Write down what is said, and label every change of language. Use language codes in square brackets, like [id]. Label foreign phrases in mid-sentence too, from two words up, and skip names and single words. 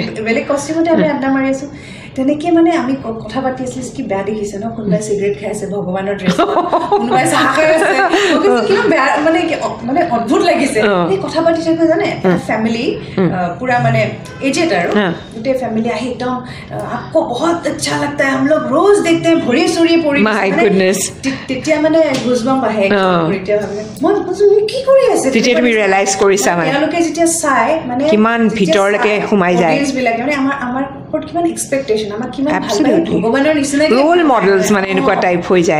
[as] বেলেগ কষ্টিউমতে আমি আড্ডা মাৰি আছোঁ তেনেকৈ মানে আমি কথা পাতি আছিলোঁ কি বেয়া দেখিছে ন কোনোবাই চিগাৰেট খাই আছে ভগৱানৰ ড্ৰেছ কোনোবাই চাহ খাই আছে কিমান বেয়া মানে অদ্ভুত লাগিছে এই কথা পাতি থাকোঁ জানে ফেমিলি পুৰা মানে এজেড আৰু গোটেই ফেমিলি আহি একদম [hi] आपको बहुत अच्छा लगता है हम लोग रोज देखते हैं भरी सूरी पूरी [as] তেতিয়া মানে গুজবাম্প আহে তেতিয়া ভাবে মই কি কৰি আছে তেতিয়া তুমি ৰিয়েলাইজ কৰিছা মানে তেওঁলোকে যেতিয়া চাই মানে কিমান ভিতৰলৈকে সোমাই যায় মানে আমাৰ কিমান এক্সপেক্টেশ্যন আমাক কিমান ভাল লাগে ভগৱানৰ নিচিনা [en] role models [as] মানে এনেকুৱা টাইপ হৈ যায়